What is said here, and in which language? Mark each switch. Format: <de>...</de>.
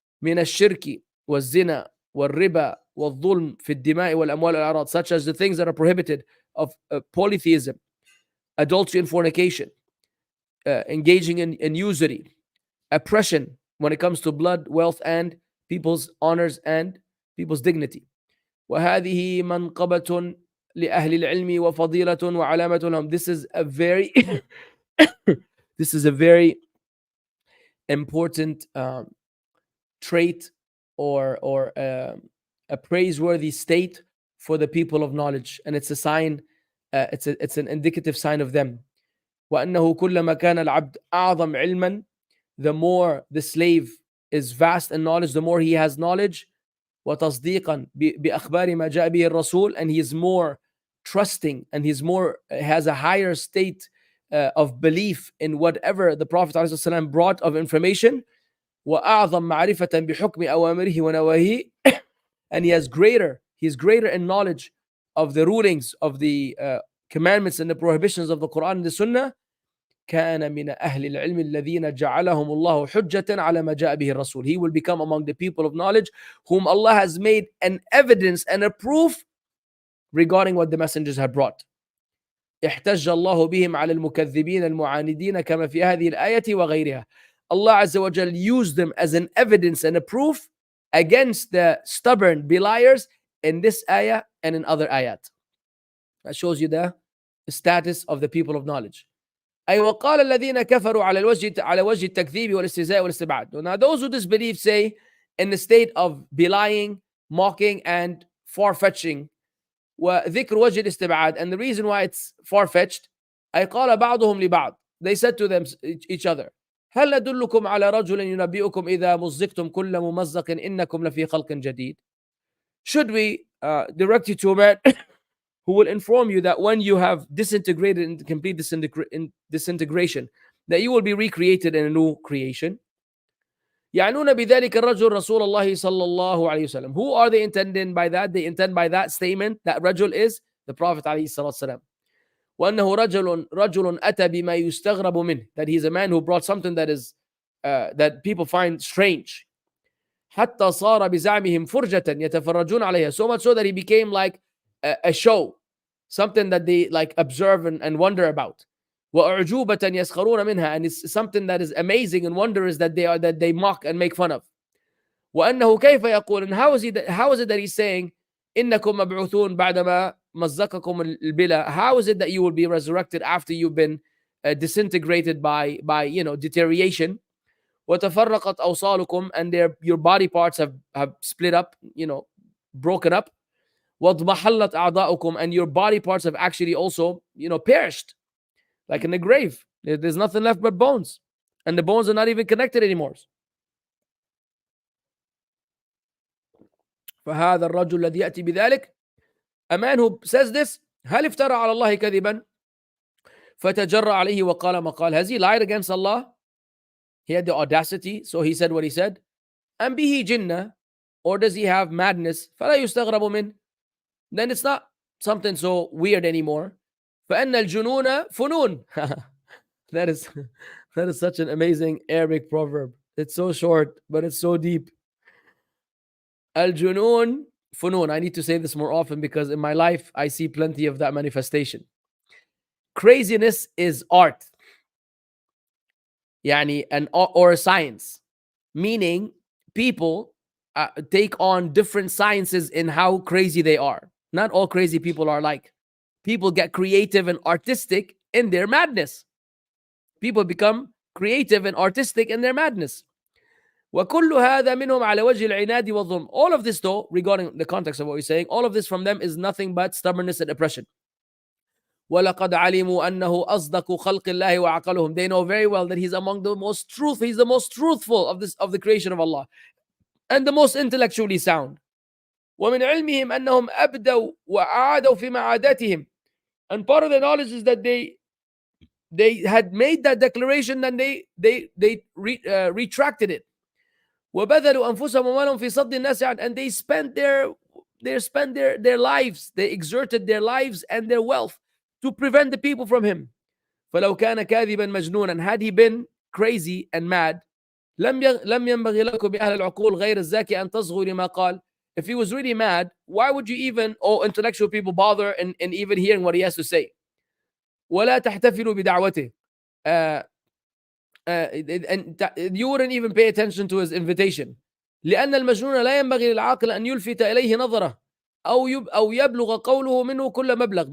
<ar>من الشرك والزنا والربا والظلم في الدماء والأموال والأعراض,</ar> <en>such as the things that are prohibited of polytheism, adultery and fornication, engaging in usury, oppression when it comes to blood, wealth, and people's honors and people's dignity.</en> <ar>وهذه منقبة لأهل العلم وفضيلة وعلامة لهم.</ar> <en>This is a very this is a very important trait or a praiseworthy state for the people of knowledge, and it's a sign, it's an indicative sign of them.</en> <ar>وأنه كلما كان العبد أعظم علما,</ar> <en>the more the slave is vast in knowledge, the more he has knowledge.</en> <ar>وتصديقا بأخبار ما جاء به الرسول,</ar> <en>and he is more trusting and he's more has a higher state of belief in whatever the Prophet ﷺ brought of information.</en> <ar>وأعظم معرفة بحكم أوامره ونواهيه,</ar> <en>and he's greater in knowledge of the rulings of the commandments and the prohibitions of the Quran and the Sunnah.</en> <ar>كان من أهل العلم الذين جعلهم الله حجة على ما جاء به الرسول.</ar> <en>He will become among the people of knowledge whom Allah has made an evidence and a proof regarding what the messengers have brought.</en> <ar>احتج الله بهم على المكذبين المعاندين كما في هذه الآية وغيرها.</ar> <en>Allah Azza wa Jal used them as an evidence and a proof against the stubborn beliers in this ayah and in other ayat. That shows you the status of the people of knowledge.</en> <ar>أي وقال الذين كفروا على وجه التكذيب والاستهزاء والاستبعاد.</ar> <en>Now those who disbelieve say in the state of belying, mocking, and far-fetching.</en> <ar>وذكر وجه الاستبعاد,</ar> <en>and the reason why it's far-fetched,</en> <ar>أي قال بعضهم لبعض,</ar> <en>they said to them each other,</en> <ar>هل ندلكم على رجل ينبئكم إذا مزقتم كل ممزق إنكم لفي خلق جديد.</ar> <en>Should we direct you to a man who will inform you that when you have disintegrated into complete disintegration, that you will be recreated in a new creation.</en> <ar>يعنون بذلك الرجل رسول الله صلى الله عليه وسلم.</ar> <en>Who are they intending by that? They intend by that statement that رجل is the Prophet</en> <ar>عليه الصلاة والسلام. وأنه رجل أتى بما يستغرب منه,</ar> <en>that he's a man who brought something that is that people find strange.</en> <ar>حتى صار بزعمهم فرجة يتفرجون عليها,</ar> <en>so much so that he became like a show, something that they like observe and wonder about.</en> <ar>وأعجوبة يسخرون منها,</ar> <en>and it's something that is amazing and wondrous that they mock and make fun of.</en> <ar>وأنه كيف يقول,</ar> <en>and how is it that he's saying</en> <ar>إنكم مبعوثون بعدما مزقكم البلا,</ar> <en>how is it that you will be resurrected after you've been disintegrated by deterioration.</en> <ar>وتفرقت أوصالكم,</ar> <en>and your body parts have split up, broken up.</en> <ar>وَاضْمَحَلَّتْ أَعْضَاؤُكُمْ,</ar> <en>and your body parts have actually also, perished. Like in the grave. There's nothing left but bones. And the bones are not even connected anymore.</en> <ar>فهذا الرجل الذي يأتي بذلك,</ar> <en>a man who says this,</en> <ar>هل افترى على الله كذبا فتجرأ عليه وقال ما قال.</ar> <en>Has he lied against Allah? He had the audacity, so he said what he said.</en> <ar>أم به جنة,</ar> <en>or does he have madness?</en> <ar>فلا يستغرب منه,</ar> <en>then it's not something so weird anymore.</en> <ar>فأن الجنون فنون.</ar> <en>that is such an amazing Arabic proverb. It's so short, but it's so deep.</en> <ar>Al-junun funun.</ar> <en>I need to say this more often because in my life I see plenty of that manifestation. Craziness is art. Yani or a science. Meaning people take on different sciences in how crazy they are. Not all crazy people are like. People get creative and artistic in their madness. People become creative and artistic in their madness.</en> <ar>وكل هذا منهم على وجه العناد والظلم.</ar> <en>All of this, though, regarding the context of what we're saying, all of this from them is nothing but stubbornness and oppression.</en> <ar>وَلَقَدْ عَلِمُوا أَنَّهُ أَصْدَقُ خَلْقِ اللَّهِ وَعَقَلُهُم.</ar> <en>They know very well that he's among the most truthful, he's the most truthful of the creation of Allah, and the most intellectually sound.</en> <ar>ومن علمهم أنهم أبدوا وأعادوا في معاداتهم.</ar> <en>And part of the knowledge is that they had made that declaration and they retracted it.</en> <ar>وبذلوا أنفسهم ومالهم في صد الناس عنه.</ar> <en>And they spent their lives, they exerted their lives and their wealth to prevent the people from him.</en> <ar>فلو كان كاذبا مجنونا,</ar> <en>had he been crazy and mad,</en> <ar>لم ينبغي لكم بأهل العقول غير الزاكي أن تصغوا لما قال.</ar> <en>If he was really mad, why would you even, intellectual people, bother in even hearing what he has to say?</en> <ar>ولا تحتفلوا بدعوته.</ar> <en>And you wouldn't even pay attention to his invitation.</en> <ar>لأن المجنون لا ينبغي للعاقل أن يلفت إليه نظره أو يبلغ قوله منه كل مبلغ.</ar>